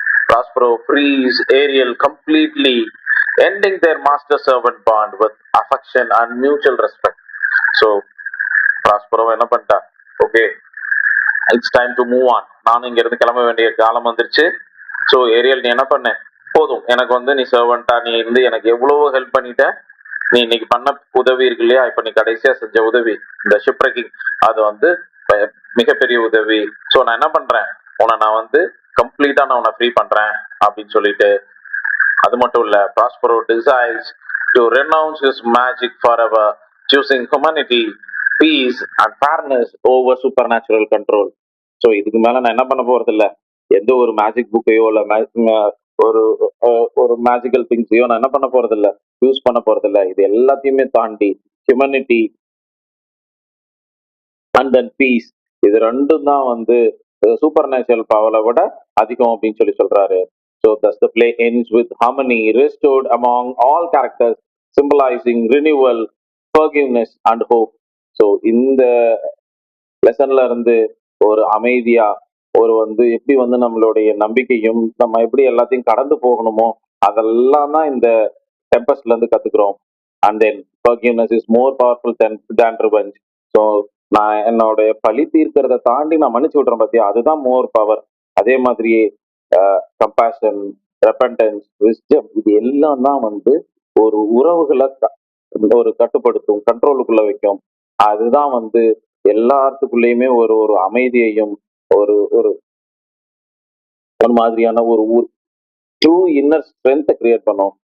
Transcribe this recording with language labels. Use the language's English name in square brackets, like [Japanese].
[English] Prospero frees Ariel completely, ending their master-servant bond with affection and mutual respect. [Tamil] So, Prospero என்ன பண்ணிட்டா, [English] okay it's time to move on, [Tamil] நானும் இங்க இருந்து கிளம்ப வேண்டிய காலம் வந்துருச்சு. ஸோ ஏரியல் நீ என்ன பண்ண, போதும், எனக்கு வந்து நீ சர்வெண்டா நீ இருந்து எனக்கு எவ்வளவோ ஹெல்ப் பண்ணிட்ட, நீ இன்னைக்கு பண்ண உதவி இருக்கு இல்லையா, இப்ப நீ கடைசியா செஞ்ச உதவி இந்த ஷிப்ரெக்கிங், அது வந்து மிகப்பெரிய உதவி. ஸோ நான் என்ன பண்றேன், நான் வந்து கம்ப்ளீட்டா நான் உன்னை ஃப்ரீ பண்றேன் அப்படின்னு சொல்லிட்டு, அது மட்டும் இல்ல, [English] Prospero decides to renounce his magic forever, choosing humanity, peace and fairness over supernatural control. [Tamil] So இதுக்கு மேல நான் என்ன பண்ண போறது இல்ல, எந்த ஒரு மேஜிக் புக்கையோ இல்ல ஒரு ஒரு மேஜிக்கல் திங்ஸையோ நான் என்ன பண்ண போறது இல்ல, யூஸ் பண்ண போறது இல்ல. இது எல்லாத்தையுமே தாண்டி ஹியூமனிட்டி அண்ட் தென் பீஸ், இது ரெண்டும் தான் வந்து சூப்பர் நேச்சுரல் பவரை விட அதிகம் அப்படின்னு சொல்லி சொல்றாரு. [English] So thus the play ends with harmony restored among all characters, symbolizing renewal, forgiveness and hope. [Tamil] So இந்த லெசன்ல இருந்து ஒரு அமைதியா, ஒரு வந்து எப்படி வந்து நம்மளுடைய நம்பிக்கையும் நம்ம எப்படி எல்லாத்தையும் கடந்து போகணுமோ அதெல்லாம் தான் இந்த டெம்பஸ்ட்ல இருந்து கத்துக்கிறோம். [English] And then forgiveness is more powerful than revenge. [Tamil] So நான் என்னுடைய பழி தீர்க்கிறத தாண்டி நான் மன்னிச்சு விடுறேன் பார்த்தியா, அதுதான் மோர் பவர். அதே மாதிரியே கம்பேஷன், ரெப்பன்டன்ஸ், விஸ்டம், இது எல்லாம் தான் வந்து ஒரு உறவுகளை ஒரு கட்டுப்படுத்தும், கண்ட்ரோலுக்குள்ள வைக்கும். அதுதான் வந்து எல்லாத்துக்குள்ளேயுமே ஒரு ஒரு அமைதியையும் ஒரு ஒரு ஒரு மாதிரியான ஒரு ட்ரூ இன்னர் ஸ்ட்ரென்த்தை கிரியேட் பண்ணும்.